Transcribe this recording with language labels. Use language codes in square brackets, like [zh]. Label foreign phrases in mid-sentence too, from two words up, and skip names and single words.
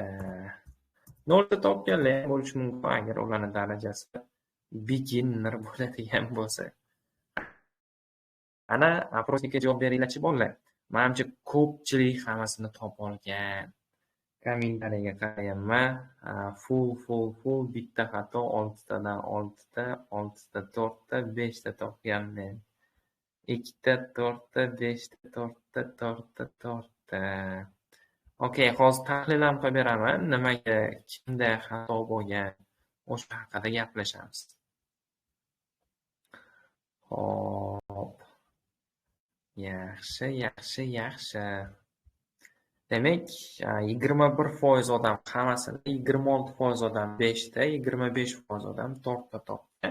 [uz] 0 ta topganlar ham bo'lishi mumkin agar ularning darajasi beginner bo'ladigan bo'lsa. Ana aprosnikka javob beringlar-chi bolalar. Menimcha ko'pchilik hammasini topib olgan. Kommentariyaga qarayapman. Full bitta xato 6 tadan 6 ta, 6 ta 4 ta, 5 ta topganman. 2 ta 4 ta, 5 ta 4 ta, 4 ta 4 ta. Okey, hozir tahlil ham qilib beraman. Nimaga kimda xato bo'lgan, o'sha haqida gaplashamiz. Xo'p. Yaxshi. Demak, 21% odam hammasini, 26% odam 5 ta, 25% odam 4 ta topgan.